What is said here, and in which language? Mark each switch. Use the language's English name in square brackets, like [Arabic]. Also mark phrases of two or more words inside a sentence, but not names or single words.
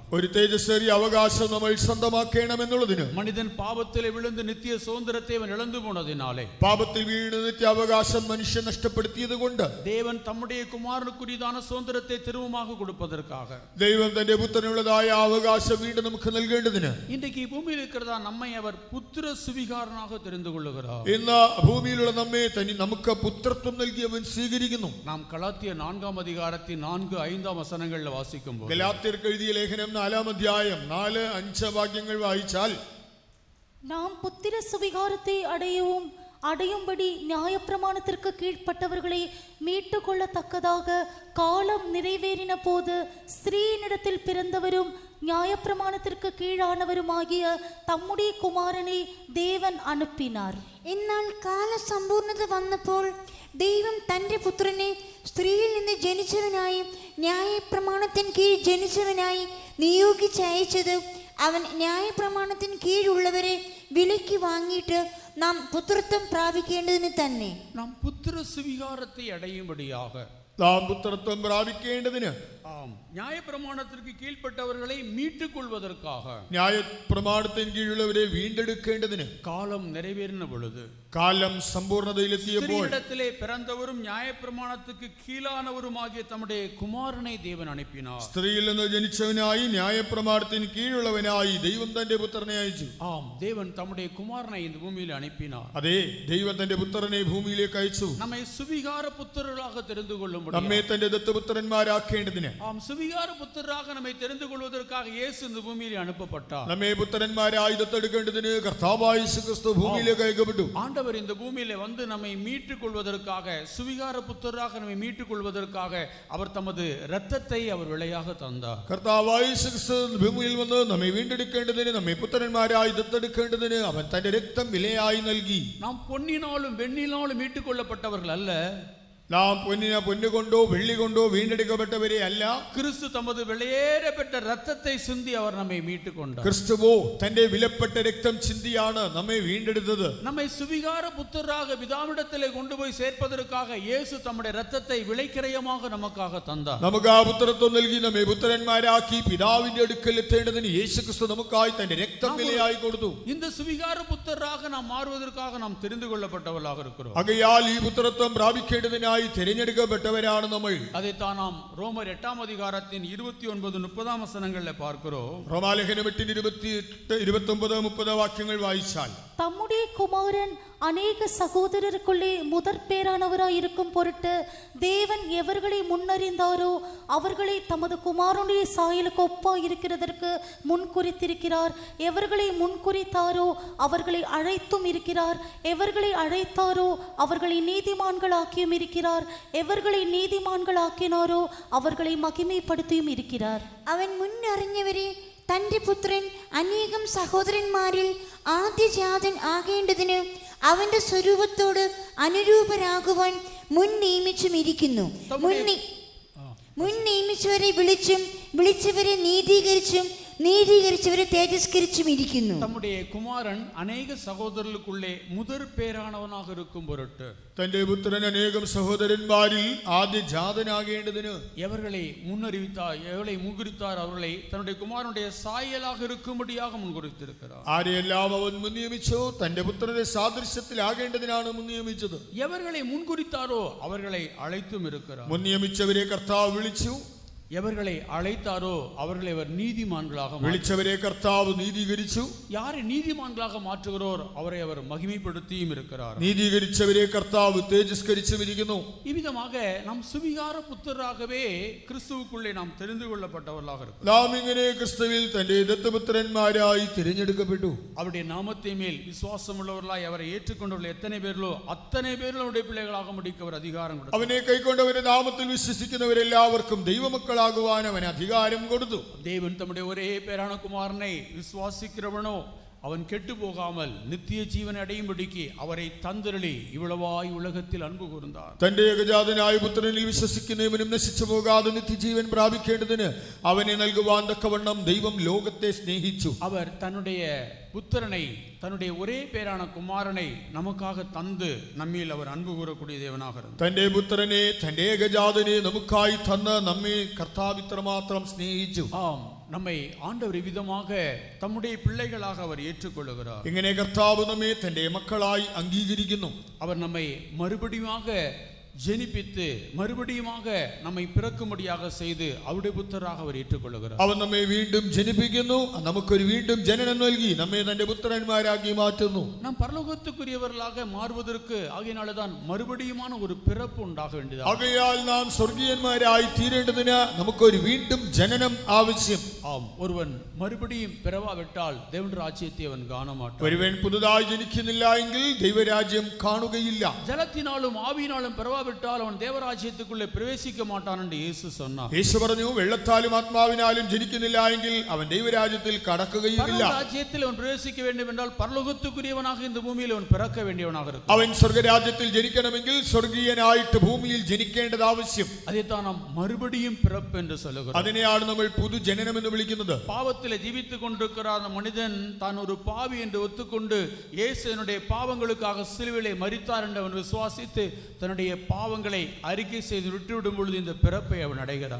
[Malayalam] ഒരു തേജസ്സേറിയ അവകാശം നമ്മൾ സ്വന്തമാക്കണമെന്നുള്ളതിന്, [Tamil] மனிதன் பாவத்திலே விழுந்து நித்திய சுதந்திரத்தை அவன் இழந்து போனதினாலே, [Malayalam] പാപത്തിൽ വീണ് നിത്യാവകാശം മനുഷ്യൻ നഷ്ടപ്പെടുത്തിയത് കൊണ്ട്, [Tamil] தேவன் தம்முடைய குமாரனுக்குரியதான சுதந்திரத்தை திரும்பமாக கொடுப்பதற்காக, [Malayalam] ദൈവം തന്റെ പുത്രനുള്ളതായ അവകാശം വീണ്ടും നമുക്ക് നൽകേണ്ടതിന്, [Tamil] இன்றைக்கு பூமியில் இருக்கிறதா நம்மை அவர் புத்திர சுவிகாரனாக தெரிந்து கொள்ளுகிறார். [Malayalam] ഇന്ന് ഭൂമിയിലുള്ള നമ്മെ തന്നെ നമുക്ക് പുത്രത്വം നൽകി അവൻ സ്വീകരിക്കുന്നു. [Tamil] நாம் கலாத்தியர் 4-ാം அதிகாரத்தின் 4-5 [Malayalam] വചനങ്ങളിൽ വാസിക്കുമ്പോൾ, ഗലാത്യർക്ക് എഴുതിയ ലേഖനം 4-ാം അധ്യായം 4-5 വാക്യങ്ങൾ വായിച്ചാൽ, [Tamil] நாம் புத்திர சுவிகாரத்தை அடையவும் அடையும்படி நியாயப்பிரமாணத்திற்கு கீழ்ப்பட்டவர்களை மீட்டு கொள்ளத்தக்கதாக காலம் நிறைவேறின போது ஸ்திரீனிடத்தில் பிறந்தவரும் நியாயப்பிரமாணத்திற்கு கீழானவருமாகிய தம்முடைய குமாரனை தேவன் അனுപ്പിனார். [Malayalam] എന്നാൽ കാല സമ്പൂർണത വന്നപ്പോൾ ദൈവം തൻ്റെ പുത്രനെ സ്ത്രീയിൽ നിന്ന് ജനിച്ചവനായി ന്യായപ്രമാണത്തിന് കീഴ് ജനിച്ചവനായി നിയോഗിച്ചയച്ചത് അവൻ ന്യായപ്രമാണത്തിന് കീഴുള്ളവരെ വിലയ്ക്ക് വാങ്ങിയിട്ട് നാം പുത്രത്വം പ്രാപിക്കേണ്ടതിന് തന്നെ. [Tamil] நாம் புத்திர சுவிகாரத்தை அடையும்படியாக [Malayalam] നാം പുത്രത്വം പ്രാപിക്കേണ്ടതിന് [Tamil] ஆம் நியாயப்பிரமாணத்திற்கு கீழ்ப்பட்டவர்களை மீட்டுக் கொள்வதற்காக [Malayalam] ന്യായപ്രമാണത്തിന് കീഴുള്ളവരെ വീണ്ടെടുക്കേണ്ടതിന് [Tamil] காலம் நிறைவேறின பொழுது [Malayalam] കാലം സമ്പൂർണതയിലെത്തിയപ്പോൾ [Tamil] ஸ்திரீயிடத்திலே பிறந்தவரும் நியாயப்பிரமாணத்துக்கு கீழானவருமாகிய தம்முடைய குமாரனை தேவன் அனுப்பினார். [Malayalam] സ്ത്രീയിൽ നിന്ന് ജനിച്ചവനായി ന്യായപ്രമാണത്തിന് കീഴുള്ളവനായി ദൈവം തന്റെ പുത്രനെ അയച്ചു. [Tamil] ஆம் தேவன் தம்முடைய குமாரனை இந்த பூமியில் அனுப்பினார். [Malayalam] അതെ, ദൈവം തന്റെ പുത്രനെ ഭൂമിയിലേക്ക് അയച്ചു. [Tamil] நம்மை சுவிகார புத்திரர்களாக தெரிந்து கொள்ளும்படி [Malayalam] നമ്മെ തന്റെ ദത്തപുത്രന്മാരാക്കേണ്ടതിന് [Tamil] ஆம் சுவிகார புத்திரராக நம்மை தெரிந்து கொள்வதற்காக இயேசு இந்த பூமியில் அனுப்பப்பட்டார். [Malayalam] നമ്മെ പുത്രന്മാരായി ദത്തെടുക്കേണ്ടതിന് കർത്താവായ യേശു ക്രിസ്തു ഭൂമിയിലേക്ക് അയക്കപ്പെട്ടു. [Tamil] ஆண்டவர் இந்த பூமியிலே வந்து நம்மை மீட்டுக் கொள்வதற்காக சுவிகார புத்திரராக நம்மை மீட்டுக் கொள்வதற்காக அவர் தமது இரத்தத்தை அவர் விலையாக தந்தார். [Malayalam] കർത്താവായ യേശു ക്രിസ്തു ഭൂമിയിൽ വന്ന് നമ്മെ വീണ്ടെടുക്കേണ്ടതിന് നമ്മെ പുത്രന്മാരായി ദത്തെടുക്കേണ്ടതിന് അവൻ തന്റെ രക്തം വിലയായി നൽകി. [Tamil] நாம் பொன்னினாலும் வெண்ணினாலும் மீட்டுக் கொள்ளப்பட்டவர்கள் அல்ல. [Malayalam] നാം പൊന്നുകൊണ്ടോ വെള്ളി കൊണ്ടോ വീണ്ടെടുക്കപ്പെട്ടവരെ അല്ല. [Tamil] கிறிஸ்து தமது விலையேறப்பட்ட இரத்தத்தை சிந்தி அவர் நம்மை மீட்டுக் கொண்டார். [Malayalam] ക്രിസ്തുവോ തന്റെ വിലപ്പെട്ട രക്തം ചിന്തിയാണ് നമ്മെ വീണ്ടെടുത്തത്. [Tamil] நம்மை சுவிகார புத்திரராக பிதாவிடத்திலே கொண்டு போய் சேர்ப்பதற்காக இயேசு தம்முடைய இரத்தத்தை விலைக்கிரயமாக நமக்காக தந்தார். [Malayalam] നമുക്ക് ആ പുത്രത്വം നൽകി നമ്മെ പുത്രന്മാരാക്കി പിതാവിന്റെ അടുക്കൽ എത്തേണ്ടതിന് യേശു ക്രിസ്തു നമുക്കായി തന്റെ രക്തം വിലയായി കൊടുത്തു. [Tamil] இந்த சுவிகார புத்திரராக நாம் மாறுவதற்காக நாம் தெரிந்து கொள்ளப்பட்டவர்களாக இருக்கிறோம். [Malayalam] ആകയാൽ ഈ പുത്രത്വം പ്രാപിക്കേണ്ടതിനായി തിരഞ്ഞെടുക്കപ്പെട്ടവരാണ് നമ്മൾ. [Tamil] அதைத்தான் நாம் ரோமர் 8ஆம் அதிகாரத்தின் 29-30 வசனங்களில் பார்க்கிறோம். [Malayalam] റോമാലേഖനം 8:28-29-30 വാക്യങ്ങൾ വായിച്ചാൽ [Tamil] தம்முடைய குமாரன் அநேக சகோதரருக்குள்ளே முதற் பேரானவராய் இருக்கும் பொருட்டு தேவன் எவர்களை முன்னறிந்தாரோ அவர்களை தமது குமாரனுடைய சாயலுக்கு ஒப்பாய் இருக்கிறதற்கு முன்குறித்திருக்கிறார். எவர்களை முன்குறித்தாரோ அவர்களை அழைத்தும் இருக்கிறார். எவர்களை அழைத்தாரோ அவர்களை நீதிமான்களாக்கியும் இருக்கிறார். எவர்களை நீதிமான்களாக்கினாரோ அவர்களை மகிமைப்படுத்தியும் இருக்கிறார். [Malayalam] അവൻ മുന്നറിഞ്ഞവരെ തൻ്റെ പുത്രൻ അനേകം സഹോദരന്മാരിൽ ആദ്യജാതൻ ആകേണ്ടതിന് അവന്റെ സ്വരൂപത്തോട് അനുരൂപരാകുവാൻ മുൻ നിയമിച്ചുമിരിക്കുന്നു. മുൻ നിയമിച്ചവരെ വിളിച്ചും വിളിച്ചവരെ നീതീകരിച്ചും നീതീകരിച്ചവരെ തേജസ്കരിച്ചും ഇരിക്കുന്നു. [Tamil] தம்முடைய குமாரன் அநேக சகோதரர்களுக்குள்ளே முதற் பேரானவனாக இருக்கும் பொருட்டு [Malayalam] തന്റെ പുത്രൻ അനേകം സഹോദരന്മാരിൽ ആദ്യ ജാതനാകേണ്ടതിന് [Tamil] எவர்களை முன்னறிவித்தார், எவர்களை முன்குறித்தார் அவர்களை தன்னுடைய குமாரனுடைய சாயலாக இருக்கும்படியாக മുൻകുറിத்திருக்கிறார். [Malayalam] ആരെയെല്ലാം അവൻ മുൻ നിയമിച്ചോ തന്റെ പുത്രന്റെ സാദൃശ്യത്തിലാകേണ്ടതിനാണ് മുൻ നിയമിച്ചത്. [Tamil] எவர்களை முன்குறித்தாரோ அவர்களை அழைத்தும் இருக்கிறார். [Malayalam] മുൻ നിയമിച്ചവരെ കർത്താവ് വിളിച്ചു. [Tamil] எவர்களை அழைத்தாரோ அவர்களை அவர் நீதிமான்களாக [Malayalam] വിളിച്ചവരെ കർത്താവ് നീതീകരിച്ചു. [Tamil] யாரை நீதிமான்களாக மாற்றுகிறோர் அவரை அவர் மகிமைப்படுத்தியும் இருக்கிறார். [Malayalam] നീതീകരിച്ചവരെ കർത്താവ് തേജസ്കരിച്ചുമിരിക്കുന്നു. [Tamil] இவ்விதமாக நாம் சுவிகார புத்திரராகவே கிறிஸ்துவுக்குள்ளே நாம் தெரிந்து கொள்ளப்பட்டவர்களாக இருக்கிறோம். [Malayalam] നാം ഇങ്ങനെ ക്രിസ്തുവിൽ തന്റെ ദത്തപുത്രന്മാരായി തിരഞ്ഞെടുക്കപ്പെട്ടു. [Tamil] அவருடைய நாமத்தை மேல் விசுவாசம் உள்ளவர்களாய் அவரை ஏற்றுக்கொண்டவர்கள் எத்தனை பேர்களோ அத்தனை பேர்களும் அவருடைய பிள்ளைகளாக முடிக்க அவர் அதிகாரம் கொடுத்தார். [Malayalam] അവനെ കൈക്കൊണ്ടവരുടെ നാമത്തിൽ വിശ്വസിക്കുന്നവരെല്ലാവർക്കും ദൈവമക്കളാകുവാൻ അവൻ അധികാരം കൊടുത്തു. [Tamil] தேவன் தம்முடைய ஒரே பேரான குமாரனை விசுவாசிக்கிறவனோ அவன் கெட்டு போகாமல் நித்திய ஜீவனை அடையும்படிக்கு அவரை தந்தருளி இவ்வளவாய் உலகத்தில் அன்பு கூர்ந்தார். [Malayalam] തന്റെ ഏകജാതനായ പുത്രനിൽ വിശ്വസിക്കുന്നവനും നശിച്ചു പോകാതെ നിത്യജീവൻ പ്രാപിക്കേണ്ടതിന് അവനെ നൽകുവാൻ തക്കവണ്ണം ദൈവം ലോകത്തെ സ്നേഹിച്ചു. [Tamil] அவர் தன்னுடைய புத்திரனை, தன்னுடைய ஒரே பேரான குமாரனை நமக்காக தந்து நம்மில் அவர் அன்பு கூறக்கூடிய தேவனாக இருந்தார். [Malayalam] തന്റെ പുത്രനെ തന്റെ ഏകജാതനെ നമുക്കായി തന്ന് നമ്മെ കർത്താവ് ഇത്രമാത്രം സ്നേഹിച്ചു. [Tamil] ஆம், நம்மை ஆண்டவர் விதமாக தம்முடைய பிள்ளைகளாக அவர் ஏற்றுக்கொள்கிறார். [Malayalam] ഇങ്ങനെ കർത്താവ് നമ്മെ തന്റെ മക്കളായി അംഗീകരിക്കുന്നു. [Tamil] அவர் நம்மை மறுபடியுமாக ஜெனிப்பித்து மறுபடியுமாக நம்மை பிறக்கும்படியாக செய்து அவருடைய புத்தராக அவர் ஏற்றுக்கொள்கிறார். [Malayalam] അവൻ നമ്മെ വീണ്ടും ജനിപ്പിക്കുന്നു, നമുക്കൊരു വീണ്ടും ജനനം നൽകി നമ്മെ തന്റെ പുത്രന്മാരാക്കി മാറ്റുന്നു. [Tamil] நாம் பரலோகத்துக்குரியவர்களாக மாறுவதற்கு ஆகையினால்தான் மறுபடியுமான ஒரு பிறப்பு உண்டாக வேண்டியது. [Malayalam] ആകയാൽ നാം സ്വർഗീയന്മാരായി തീരേണ്ടതിന് നമുക്കൊരു വീണ്ടും ജനനം ആവശ്യം. [Tamil] ஆம், ஒருவன் மறுபடியும் பிறவாவிட்டால் தேவனுடைய ராஜ்யத்தை அவன் காண மாட்டான். [Malayalam] ഒരുവൻ പുതുതായി ജനിക്കുന്നില്ല എങ്കിൽ ദൈവരാജ്യം കാണുകയില്ല. [Tamil] ஜலத்தினாலும் ஆவியினாலும் பிறவாவிட்டால் அவன் தேவராஜ்யத்துக்குள்ளே பிரவேசிக்க மாட்டான் என்று இயேசு சொன்னார். [Malayalam] യേശു പറഞ്ഞു, വെള്ളത്താലും ആത്മാവിനാലും ജനിക്കുന്നില്ല എങ്കിൽ അവൻ ദൈവരാജ്യത്തിൽ കടക്കുകയുമില്ല. [Tamil] ராஜ்யத்தில் அவன் பிரவேசிக்க வேண்டும் என்றால் பரலோகத்துக்குரியவனாக இந்த பூமியில் அவன் பிறக்க வேண்டியவனாக இருக்கும். [Malayalam] അവൻ സ്വർഗരാജ്യത്തിൽ ജനിക്കണമെങ്കിൽ സ്വർഗീയനായിട്ട് ഭൂമിയിൽ ജനിക്കേണ്ടത് ആവശ്യം. [Tamil] அதைத்தான் நாம் மறுபடியும் பிறப்பு என்று சொல்லுகிறோம். [Malayalam] അതിനെയാണ് നമ്മൾ പുതുജനനം എന്ന് വിളിക്കുന്നത്. [Tamil] பாவத்திலே ஜீவித்துக் கொண்டிருக்கிற அந்த மனிதன் தான் ஒரு பாவி என்று ஒத்துக்கொண்டு இயேசுவினுடைய பாவங்களுக்காக சிலுவையிலே மரித்தார் என்று அவன் விசுவாசித்து தன்னுடைய பாவங்களை அறிக்கை செய்து விட்டுவிடும் பொழுது இந்த பிறப்பை அவன் அடைகிறான்.